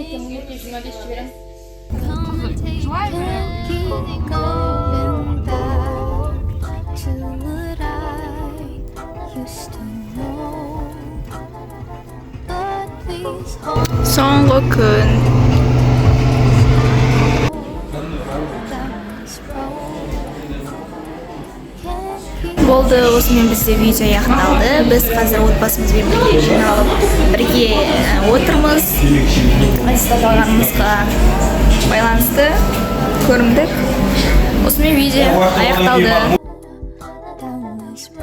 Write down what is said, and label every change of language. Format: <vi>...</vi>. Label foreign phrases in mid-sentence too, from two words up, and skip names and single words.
<en>Come and take keeping going back to what I used to know. But please hold</en> <kk>Соңғы күн.</kk> <en>down this road. Can't keep</en> <kk>Болды, осымен бізде видео аяқталды. Біз қазір отбасымызбен бірге жиналып бірге отырмыз. Аттестат алғанымызға байланысты көрімдік. Осымен видео аяқталды.</kk>